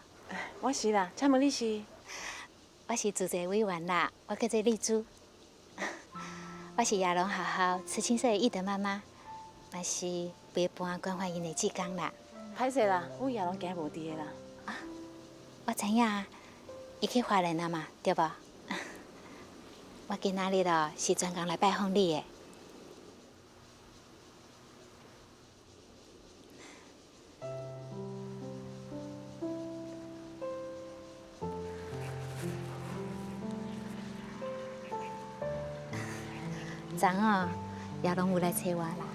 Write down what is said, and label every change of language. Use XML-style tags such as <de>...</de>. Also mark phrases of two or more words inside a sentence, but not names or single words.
<nan>我是啦，请问你是？我是主席委员啦，我叫做丽珠。我是亚龙学校慈青社的义德妈妈，也是陪伴关怀因的志工啦。歹势啦，阮亚龙今日无伫个啦。我知影，伊去花莲了嘛，对无？我今仔日哦是专工来拜访你的。昨哦，亚龙有来找我啦。</nan>